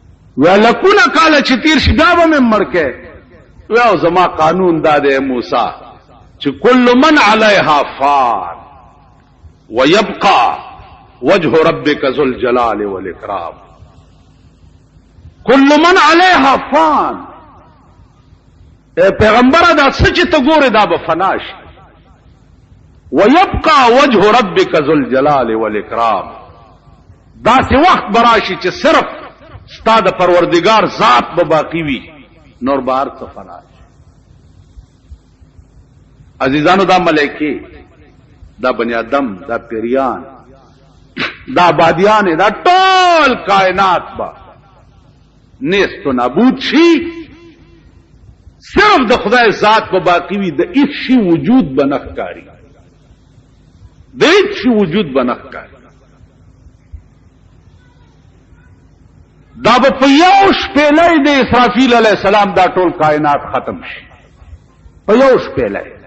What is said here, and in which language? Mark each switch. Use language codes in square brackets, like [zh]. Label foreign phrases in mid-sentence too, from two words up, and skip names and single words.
[ps] ولکونه کاله چې تیر شي بیا به مې مړ کې او زما قانون دا دی موسی چې [ar] کل من علیها فان ويبقى وجه ربك ذو الجلال والاکرام. کل من علیها فان، [ps] اے پیغمبر دا سچ ته ګوره دا به فنا شي. [ar] ويبقى وجه ربك ذو الجلال والاکرام، [ps] دا سی وخت براشي چې صرف ستا د پروردگار ذات به باقی وي، نور بهر څه فنا شي. عزیزانو دا ملائکه، دا بنی آدم، دا پیریان، دا آبادیان، دا ټول کائنات با نیست و نابود شي، صرف د خدای ذات په باقی وي، د هیڅ شي وجود به نه ښکاري، د هیڅ شي وجود به نه ښکاري. دا به په یو شپېلۍ د اسرافیل [ar] علیه السلام [ps] دا ټول کائنات ختم شي، په یو شپېلۍ.